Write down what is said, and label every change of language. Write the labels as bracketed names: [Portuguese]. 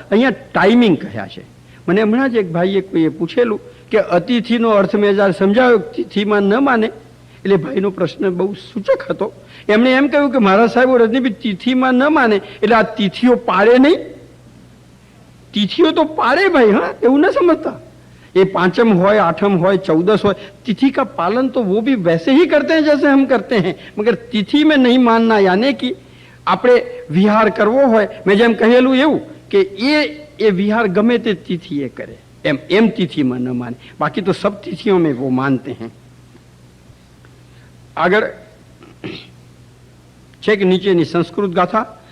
[Gujarati] અહીંયા ટાઈમિંગ કહ્યા છે. મને હમણાં જ એક ભાઈએ કોઈએ પૂછેલું કે અતિથિનો અર્થ મેં જ્યારે સમજાવ્યો તિથિમાં ન માને, એટલે ભાઈનો પ્રશ્ન બહુ સૂચક હતો. એમણે એમ કહ્યું કે મારા સાહેબ રજનીભાઈ તિથિમાં ન માને એટલે આ તિથિઓ પાડે નહીં. તિથિઓ તો પાડે ભાઈ, હા, એવું ન સમજતા. [Hindi] ये [Gujarati] 5મ હોય, 8મ હોય, 14 હોય, [Hindi] तिथि का पालन तो वो भी वैसे ही करते हैं जैसे हम करते हैं, मगर तिथि में नहीं मानना. यानी कि [Gujarati] આપણે વિહાર કરવો હોય, મેં જેમ કહેલું એવું કે એ વિહાર ગમે તે તિથિ એ કરે, એમ તિથિમાં ન માને. બાકી તો સબ તિથિઓ [Hindi] में वो मानते हैं. [Gujarati] આગળ છે કે નીચેની સંસ્કૃત ગાથા.